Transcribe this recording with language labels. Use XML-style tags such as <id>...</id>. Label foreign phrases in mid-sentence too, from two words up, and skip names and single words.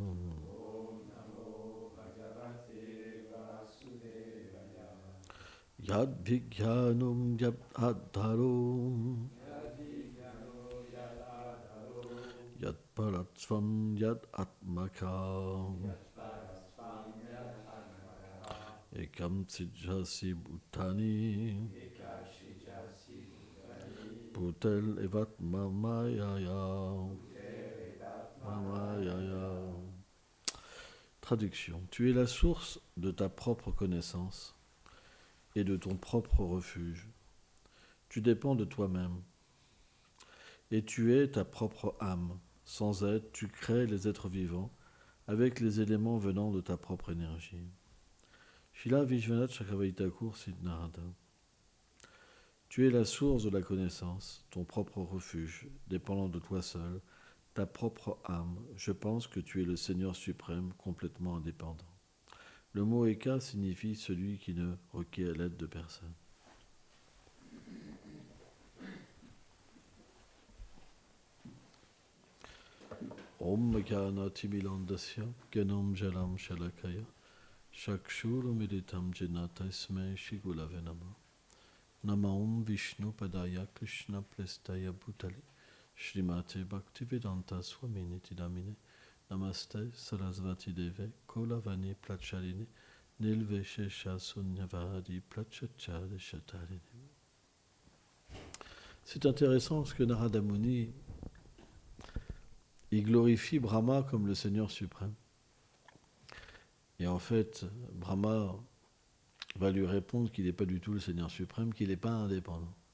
<sa>Yad Vijnanam Yad Adharom Yad Paratvam Yad Atmakam Ekam Sijasi Bhutani Bhutel Evat Mamayaya.</sa> <fr>Traduction. Tu es la source de ta propre connaissance et de ton propre refuge. Tu dépends de toi-même et tu es ta propre âme. Sans aide, tu crées les êtres vivants avec les éléments venant de ta propre énergie. Srila Vishwanath Chakravarti Thakur cite Narada. Tu es la source de la connaissance, ton propre refuge, dépendant de toi seul, ta propre âme. Je pense que tu es le Seigneur suprême, complètement indépendant. Le mot Eka signifie celui qui ne requiert l'aide de personne.</fr> <sa>Om Ekana Timilandasya Ganam Jalam Shalakaya Shakshura Meditam Janatasme Shigulave Nama Nama Om Vishnu Padaya Krishna Plestaya Bhutale Shrimate Bhaktivedanta Swamini Tidamine Namaste Sarasvati Deve Kolavani Plachaline Nilveshesha Sunyavadi Plachachade Shatarine.</sa> <fr>C'est intéressant parce que Narada Muni il glorifie Brahma comme le Seigneur suprême. Et en fait, Brahma va lui répondre qu'il n'est pas du tout le Seigneur suprême, qu'il n'est pas indépendant.</fr>